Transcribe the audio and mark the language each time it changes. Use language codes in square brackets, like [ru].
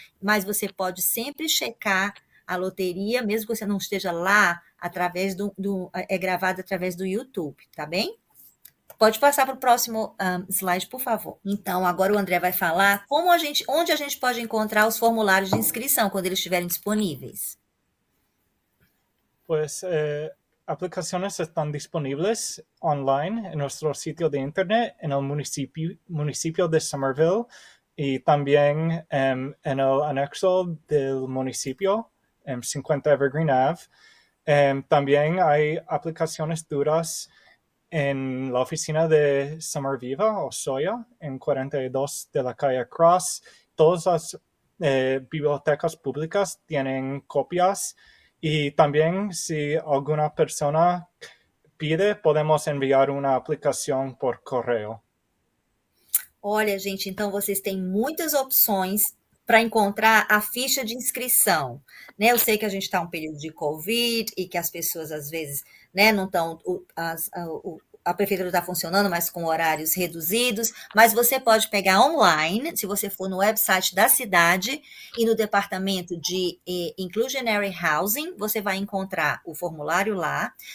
[pt] Mas você pode sempre checar a loteria, mesmo que você não esteja lá, através é gravado através do YouTube, tá bem? Pode passar para o próximo slide, por favor. Então, agora o André vai falar onde a gente pode encontrar os formulários de inscrição quando eles estiverem disponíveis. [es] Pues aplicaciones están disponibles online en nuestro sitio de internet en el municipio de Summerville y también en el anexo del municipio, 50 Evergreen Ave. También hay aplicaciones duras en la oficina de Summerviva o Soya, en 42 de la calle Cross. Todas las bibliotecas públicas tienen copias y también si alguna persona pide, podemos enviar una aplicação por correio. [pt] Olha, gente, então vocês têm muitas opções para encontrar a ficha de inscrição, né? Eu sei que a gente está em um período de Covid e que as pessoas às vezes, né, não estão, a prefeitura está funcionando, mas com horários reduzidos, mas você pode pegar online, se você for no website da cidade e no departamento de Inclusionary Housing, você vai encontrar o formulário lá.